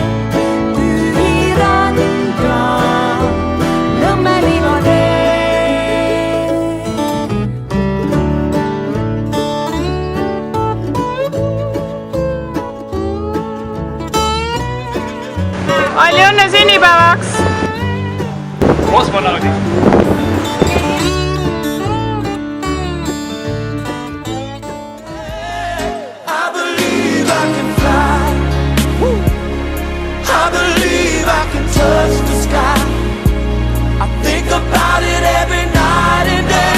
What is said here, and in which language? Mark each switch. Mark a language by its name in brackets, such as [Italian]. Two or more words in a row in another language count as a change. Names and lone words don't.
[Estonian] Tühi randa, Nõmme liivatee. Palju õnne sünnipäevaks! Kosmonaudi. [English] I believe I can fly. I believe I can touch the sky. I think about it every night and day.